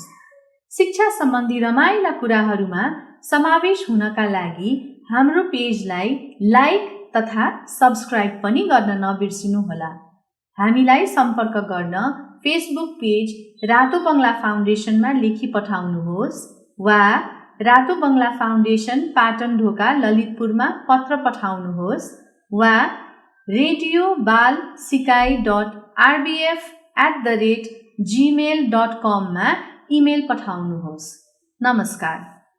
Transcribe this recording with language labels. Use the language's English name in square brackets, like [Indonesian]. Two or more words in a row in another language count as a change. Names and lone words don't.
[Nepali] शिक्षा सम्बन्धी रमाइला कुराहरूमा समावेश हुनका लागि हाम्रो पेजलाई लाइक तथा सब्स्क्राइब पनि गर्न नबिर्सिनुहोला। हामीलाई सम्पर्क गर्न [English] Facebook page [Nepali] रातो बङ्गला फाउन्डेसनमा लेखी पठाउनुहोस् वा रातो बङ्गला फाउन्डेसन पाटन ढोका ललितपुरमा पत्र पठाउनुहोस् वा radiobalsikai.rbf@gmail.com मा इमेल पठाउनुहोस्। नमस्कार।